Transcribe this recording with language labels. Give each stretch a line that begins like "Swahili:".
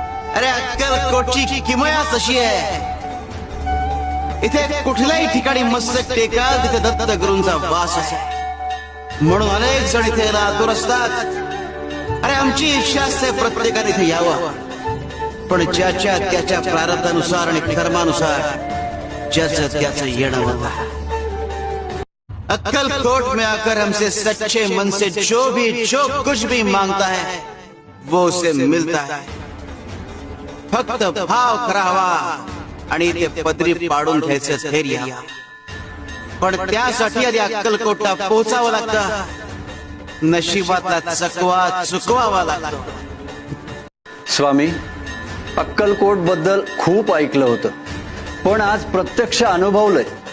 Marathi: अरे अक्कलकोटची किमयाच अशी आहे, इथे कुठल्याही ठिकाणी मस्तक टेकाल तिथे दत्त गुरूंचा वास असतो. म्हणून अनेक जण इथे आतुर असतात. अरे आमची इच्छा असते प्रत्येकाने इथे यावं, पण ज्याच्या त्याच्या प्रारब्धानुसार आणि कर्मानुसार ज्याचं त्याचं येणं होतं.
Hindi: अक्कलकोट में आकर हमसे सच्चे मन से जो कुछ भी मांगता है वो उसे मिलता है.
Marathi: फक्त भाव खरा हवा आणि ते पदरी पाडून घ्यायचं धैर्य. पण त्यासाठी आधी अक्कलकोटला पोहोचावं लागतं, नशिबातला चकवा चुकवावा लागतो. स्वामी, अक्कलकोट बद्दल खूप ऐकलं होतं, पण आज प्रत्यक्ष अनुभवलंय.